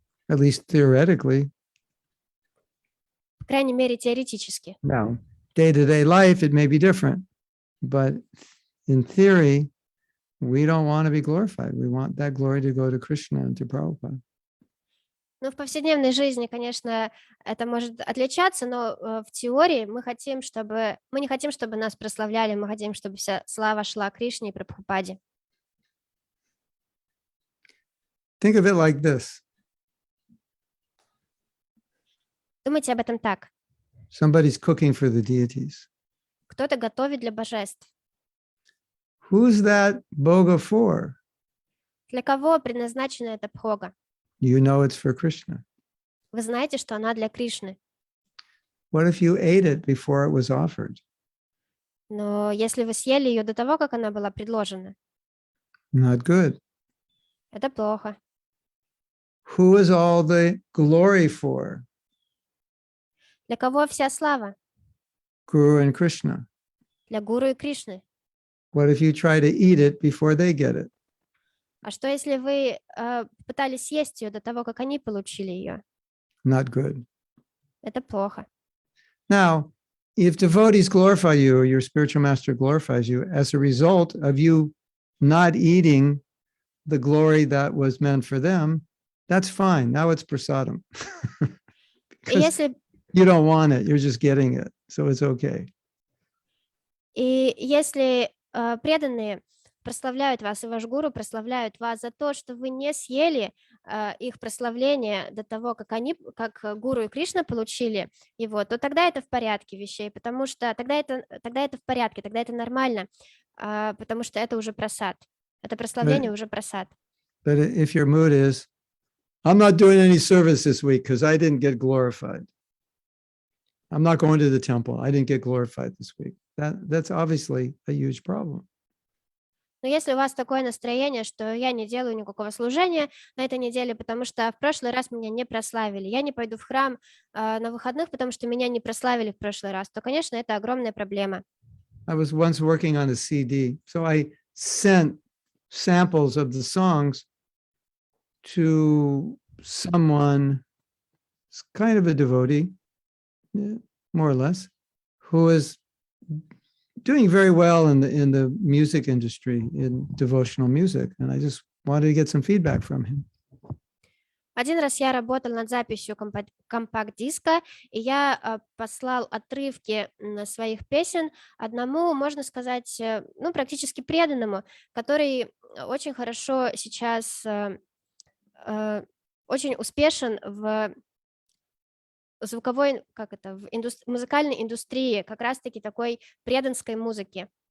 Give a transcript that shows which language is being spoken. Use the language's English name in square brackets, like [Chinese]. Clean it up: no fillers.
[English] At least theoretically. [Russian] По крайней мере, теоретически. [English] Now, day-to-day life, it may be different, but in theory, we don't want to be glorified. We want that glory to go to Krishna and to Prabhupada. [Russian] Ну, в повседневной жизни, конечно, это может отличаться, но в теории мы не хотим, чтобы нас прославляли, мы хотим, чтобы вся слава шла Кришне и Прабхупаде. [English] Think of it like this. [Russian] Думайте об этом так. [English] Somebody's cooking for the deities. [Russian] Кто-то готовит для божеств. [English] Who's that bhoga for? [Russian] Для кого предназначена эта бхога? [English] You know it's for Krishna. [Russian] Вы знаете, что она для Кришны. [English] What if you ate it before it was offered? [Russian] Но если вы съели ее до того, как она была предложена, [English] Not good. [Russian] это плохо. [English] Who is all the glory for? [Russian] Для кого вся слава? [English] Guru and Krishna. [Russian] Для Гуру и Кришны. [English] What if you try to eat it before they get it? [Russian] А что, если вы пытались съесть ее до того, как они получили ее? [English] Not good. [Russian] Это плохо. [English] Now, if devotees glorify you or your spiritual master glorifies you as a result of you not eating the glory that was meant for them, that's fine. Now it's prasadam. [Russian] И если, [English] You don't want it, you're just getting it. So it's okay. [Russian] и если преданные прославляют вас, и ваш гуру прославляют вас за то, что вы не съели их прославление до того, как Гуру и Кришна получили его, то тогда это в порядке вещей, потому что тогда это в порядке, тогда это нормально, потому что это уже прасад. Это прославление уже прасад. [English] But if your mood is, I'm not doing any service this week because I didn't get glorified. I'm not going to the temple. I didn't get glorified this week. That's obviously a huge problem. [Russian] Но если у вас такое настроение, что я не делаю никакого служения на этой неделе, потому что в прошлый раз меня не прославили, я не пойду в храм на выходных, потому что меня не прославили в прошлый раз, то, конечно, это огромная проблема. [English] I was once working on a CD, so I sent samples of the songs to someone, kind of a devotee, more or less, who is doing very well in the music industry, in devotional music, and I just wanted to get some feedback from him. [Russian] Один раз я работал над записью компакт-диска, и я послал отрывки своих песен одному, можно сказать, ну, практически преданному, который очень хорошо сейчас, очень успешен в звуковой, в музыкальной индустрии, как раз-таки такой преданской музыки.